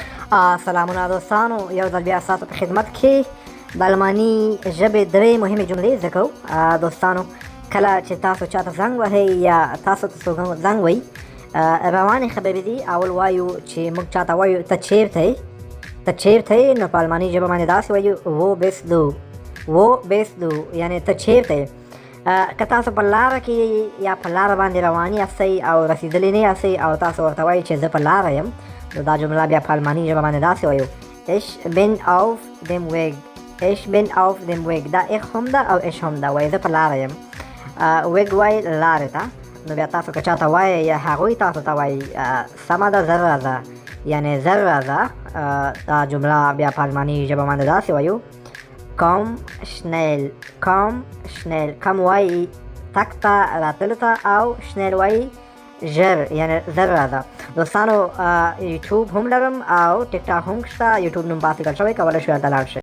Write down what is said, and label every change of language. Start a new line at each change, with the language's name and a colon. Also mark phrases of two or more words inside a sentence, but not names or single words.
Pashto: سلامونه دوستانو، یو ځل بیا ستاسو په خدمت کې د الماني ژبې درې مهمې جملې زده کوو. دوستانو، کله چې تاسو چاته زنګ وهئ یا تاسو ته څوک زنګ وهي، روانې خبرې دي. اول وایو چې موږ چاته وایو ته چیرته یې، ته چیرته یې، نو په الماني ژبه باندې داسې وایو
German: wo bist du، wo bist du
Pashto: یعنې ته چیرته یې. که تاسو په لاره کې یا په لاره باندې روان یاستئ او رسېدلي نه یاستئ او تاسو ورته وایئ چې زه په لاره یم، نو دا جمله بیا په الماني ژبه باندې داسې وایو
German: ich bin auf dem Weg، ich bin auf dem Weg.
Pashto: دا ich هم ده او ich هم ده، وایي زه په لاره یم. weg وایي لارې ته، نو بیا تاسو که چاته وایئ یا هغوی تاسو ته وایي سمه ده زر راځه، یعنې زر راځه. دا جمله بیا په الماني ژبه باندې داسې وایو
German: komm schnell، komm schnell.
Pashto: کم وایي تک ته، راتلو ته، او schnell وایي ژر، یعنې زر راځه. دوستانو، یوټیوب هم لرم او ټیک ټاک هم شته. یوټیوب نوم باسي ګل شوی، کولی شئ هلته لاړ شئ.